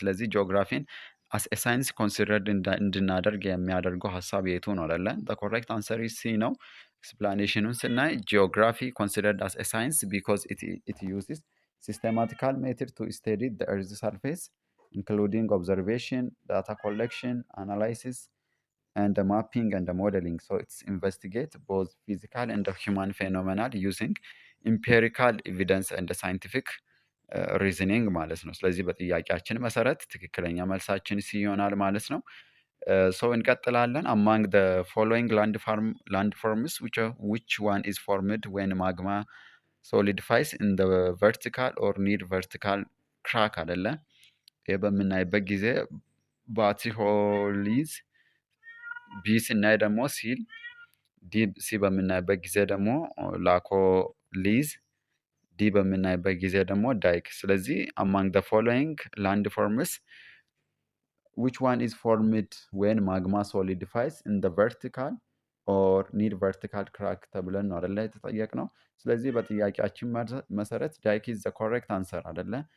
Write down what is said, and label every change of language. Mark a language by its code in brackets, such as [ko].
[am] ስለዚህ ጂኦግራፊን [en] as a science considered [am] እንድናደርግ የሚያደርገው ሀሳብ የቱ ነው አይደለ? [en] the correct answer is C [am] ነው። [en] ኤክስፕላኔሽኑን ስናይ geography considered as a science because it uses systematical method to study the earth's surface including observation, data collection, analysis, and the mapping and the modeling. So it's investigate both physical and the human phenomena using empirical evidence and the scientific reasoning ማለት ነው። [am] ስለዚህ በጥያቄያችን መሰረት ትክክለኛ መልሳችን ሲ ይሆናል ማለት ነው። [en] እንቀጥላለን። among the following landforms which one is formed when magma solidifies in the vertical or near vertical crack አይደለ? [am] ይህ በምናይበት ጊዜ ባቲሆሊዝ፣ ቢ ስናይ ደግሞ ሲል፣ ሲ በምናይበት ጊዜ ደግሞ ላኮሊዝ፣ ዲ በምናይበት ጊዜ ደግሞ ዳይክ። ስለዚህ [en] among the following landforms which one is formed when magma solidifies in the vertical or near vertical crack [am] ተብለን ነው አይደለ የተጠየቅነው። ስለዚህ በጥያቄያችን መሰረት ዳይክ is the correct answer አይደለ?